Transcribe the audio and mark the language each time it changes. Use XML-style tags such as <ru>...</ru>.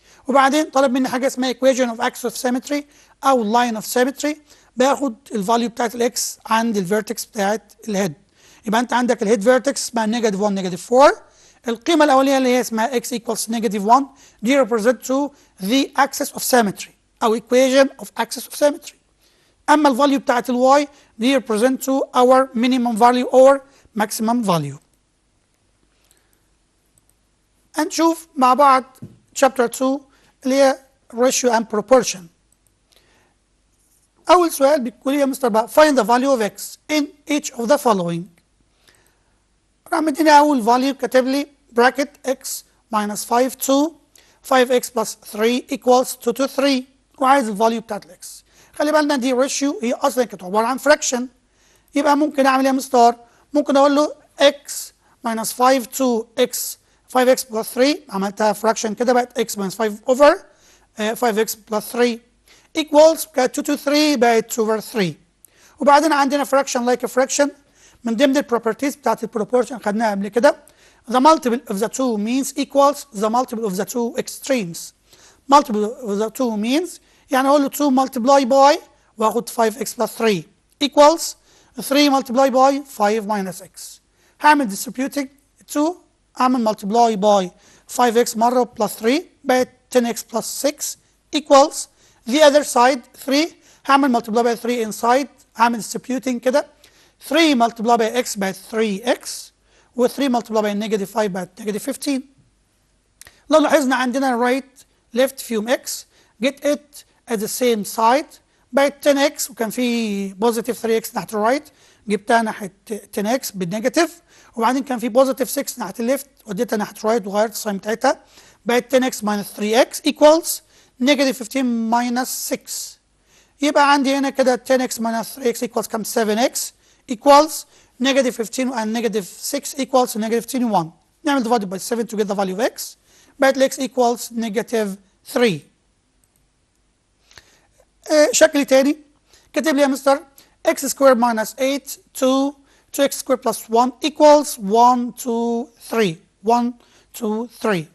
<ar>وبعدين طلب مني حاجه اسمها</ar> <en>equation of axis of symmetry</en> <ar>او line of symmetry، باخد الفاليو بتاعت الاكس عند الفيرتكس بتاعت الهيد. يبقى انت عندك الهيد فيرتكس اسمها نيجاتيف 1 نيجاتيف 4، القيمه الاوليه اللي هي اسمها x equals نيجاتيف 1 دي</ar> <en>represent to the axis of symmetry</en> <ar>او equation of axis of symmetry. اما الفاليو بتاعت الواي دي</ar> <en>represent to our minimum value or maximum value.</en> <ar>هنشوف مع بعض chapter 2 اللي هي</ar> <en>ratio and proportion. أول سؤال</en> <ar>بيقول يا مستر بقى</ar> <en>find the value of x in each of the following.</en> <ar>راح مديني أول</ar> <en>value كاتب لي bracket x minus 5 2 5x plus 3 equals 2 to 3</en> <ar>وعايز الفاليو بتاعت الاكس. خلي بالنا دي</ar> <en>ratio هي أصلا كانت عبارة عن fraction، يبقى ممكن أعمل إيه يا مستر؟ ممكن أقول له x minus 5 2 x 5x plus 3 عملتها fraction كده بقت x minus 5 over 5x plus 3 equals كانت 2 to 3 بقت over 3.</en> <ar>وبعدين عندنا fraction like a fraction من ضمن البروبرتيز بتاعت البروبورشن خدناها قبل كده.</ar> <en>The multiple of the two means equals the multiple of the two extremes. Multiple of the two means</en> <ar>يعني أقول له</ar> <en>2 multiply by وآخد 5x plus 3 equals 3 multiply by 5 minus x. هعمل distributing 2 أعمل multiply by 5x مرة plus 3 بقت 10x plus 6 equals the other side 3 هعمل multiply by 3 inside هعمل distributing كده 3 multiply by x بقت 3x و 3 multiply by negative 5 بقت negative 15.</en> <ar>لو لاحظنا عندنا right left فيهم x</ar> <en>get it at the same side</en> <ar>بقت 10x وكان في positive 3x ناحية الرايت جبتها ناحية 10x بالنيجاتيف، وبعدين كان في بوزيتيف 6 ناحيه الليفت وديتها ناحيه الرايت وغيرت الساين بتاعتها بقت 10x minus 3x equals negative 15 minus 6.</ar> <en>يبقى عندي هنا كده 10x minus 3x equals كم 7x equals negative 15 and negative 6 equals negative 21. نعمل divided by 7 to get the value of x بقت x equals negative 3. شكل تاني كاتب لي يا mister x squared minus 8 2 2x squared plus 1 equals 1 2 3 1 2 3.</en>